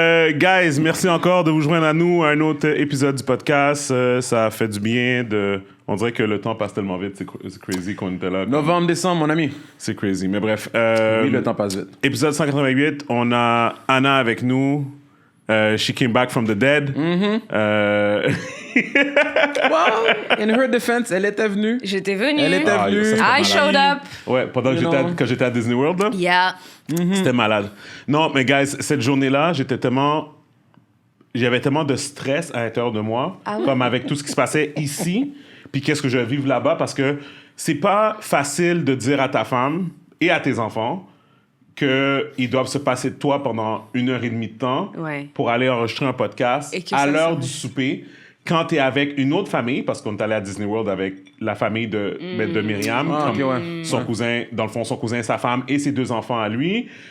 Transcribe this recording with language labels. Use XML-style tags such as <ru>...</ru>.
<fr>Guys, merci encore de vous joindre à nous à un autre épisode du podcast. Ça fait du bien de... On dirait que le temps passe tellement vite, c'est crazy qu'on était là. Novembre, décembre, mon ami. C'est crazy, mais bref. Oui, le temps passe vite. Épisode 188, on a Anna avec nous.</fr> <en>She came back from the dead. Well, in her defense,</en> <fr>elle était venue. J'étais venue. Elle était venue. Ça, c'était</fr> <en>I showed up.</en> <fr>Ouais, pendant que quand j'étais à Disney World, là.</fr> <en>Yeah.</en> <fr>C'était malade. Non, mais guys, cette journée-là, j'avais tellement de stress à l'intérieur de moi, comme avec tout ce qui se passait ici, puis qu'est-ce que je vais vivre là-bas, parce que c'est pas facile de dire à ta femme et à tes enfants qu'ils doivent se passer de toi pendant 1h30 de temps pour aller enregistrer un podcast à l'heure du souper, quand tu es avec une autre famille, parce qu'on est allé à Disney World avec la famille de Myriam, son cousin, dans le fond, son cousin, sa femme et ses 2 enfants à lui.</fr>